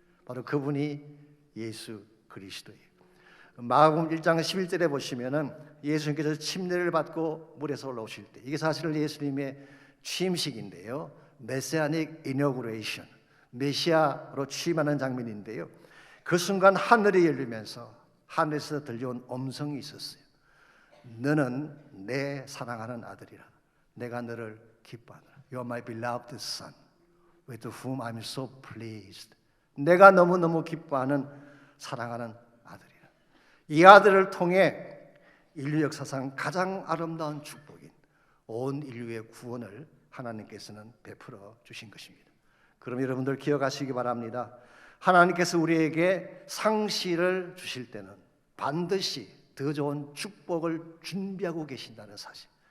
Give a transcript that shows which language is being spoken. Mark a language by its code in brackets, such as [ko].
[ko] 바로 그분이 예수 그리스도예요. 마가복음 1장 11절에 보시면은 예수님께서 침례를 받고 물에서 올라오실 때, 이게 사실은 예수님의 취임식인데요, 메시아닉 이너그레이션, 메시아로 취임하는 장면인데요, 그 순간 하늘이 열리면서 하늘에서 들려온 음성이 있었어요. 너는 내 사랑하는 아들이라, 내가 너를 기뻐하노라. [en] You are my beloved son, with whom I'm so pleased. [ko] 내가 너무너무 기뻐하는 사랑하는 아들이라. 이 아들을 통해 인류 역사상 가장 아름다운 축복인 온 인류의 구원을 하나님께서는 베풀어 주신 것입니다. 그럼 여러분들 기억하시기 바랍니다. 하나님께서 우리에게 상시를 주실 때는 반드시 더 좋은 축복을 준비하고 계신다는 사실.